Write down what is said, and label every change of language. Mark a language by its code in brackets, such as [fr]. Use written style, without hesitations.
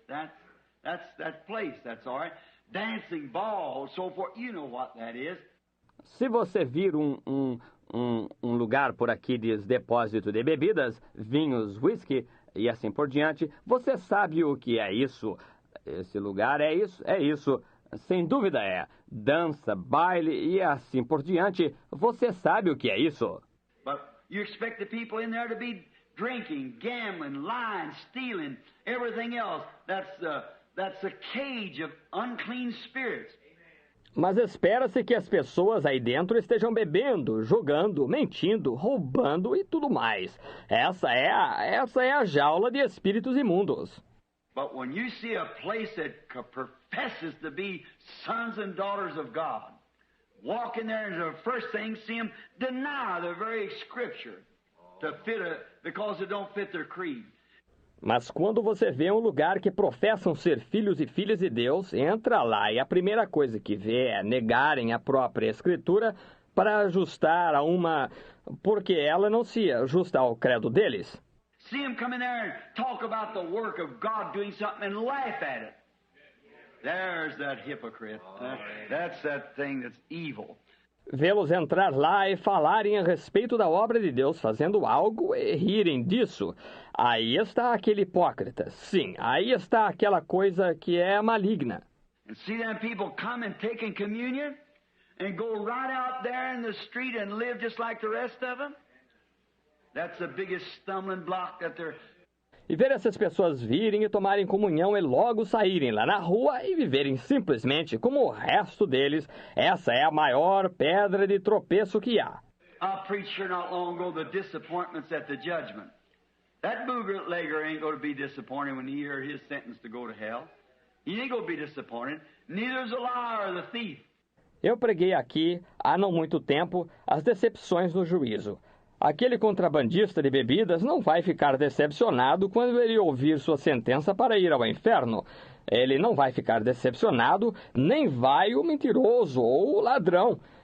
[en] That's that place. That's all right. Dancing, ball, so forth, you know what that is. [pt] Se você vir um lugar por aqui de depósito de bebidas, vinhos, whisky e assim por diante, você sabe o que é isso. Esse lugar é isso. Sem dúvida é. Dança, baile e assim por diante, você sabe o que é isso. [en] But you expect the people in there to be drinking, gambling, lying, stealing, everything else. That's a cage of unclean spirits. [pt] Mas espera-se que as pessoas aí dentro estejam bebendo, jogando, mentindo, roubando e tudo mais. Essa é a jaula de espíritos imundos. [en] But when you see a place that professes to be sons and daughters of God, walk in there and the first thing see them deny the very scripture because it don't fit their creed. [pt] Mas quando você vê um lugar que professam ser filhos e filhas de Deus, entra lá e a primeira coisa que vê é negarem a própria Escritura para ajustar a uma... porque ela não se ajusta ao credo deles. [en] See him come in there and talk about the work of God doing something and laugh at it. There's that hypocrite. That's that thing that's evil. [pt] Vê-los entrar lá e falarem a respeito da obra de Deus fazendo algo e rirem disso. Aí está aquele hipócrita. Sim, aí está aquela coisa que é maligna. [en] And see them people come and taking communion and go right out there in the street and live just like the rest of them. That's the biggest stumbling block that they're... [pt] E ver essas pessoas virem e tomarem comunhão e logo saírem lá na rua e viverem simplesmente como o resto deles, essa é a maior pedra de tropeço que há. [en] I preached here not long ago the disappointments at the judgment. That bootlegger ain't going to be disappointed when he hears his sentence to go to hell. He ain't going to be disappointed. Neither is the liar or the thief. [pt] Eu preguei aqui, há não muito tempo, as decepções no juízo. Aquele contrabandista de bebidas não vai ficar decepcionado quando ele ouvir sua sentença para ir ao inferno. Ele não vai ficar decepcionado, nem vai o mentiroso ou o ladrão.